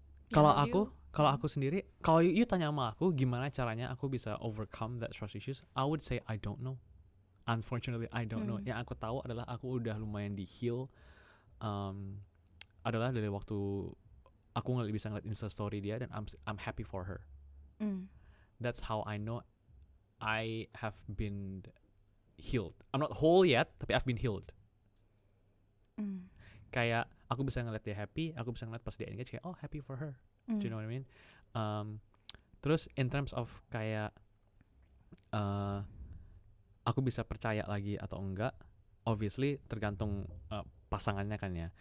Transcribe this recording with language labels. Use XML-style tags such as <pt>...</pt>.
<id>Kalau aku sendiri, kalau</id> <en>you</en> <id>tanya sama aku gimana caranya aku bisa</id> <en>overcome that trust issues, I would say I don't know. Unfortunately I don't know.</en> <id>Yang aku tahu adalah aku udah lumayan di heal. Adalah dari waktu aku bisa ngeliat Insta story dia dan</id> <en>I'm happy for her. that's how I know I have been healed. I'm not whole yet,</en> <id>tapi</id> <en>I've been healed.</en> <id>Kayak aku bisa ngeliat dia happy, aku bisa ngeliat pas dia engage kayak,</id> <en>oh happy for her. Do you know what I mean?</en> <id>Terus</id> <en>in terms of</en> <id>kayak aku bisa percaya lagi atau enggak,</id> <en>obviously</en> <id>tergantung pasangannya kan ya.</id>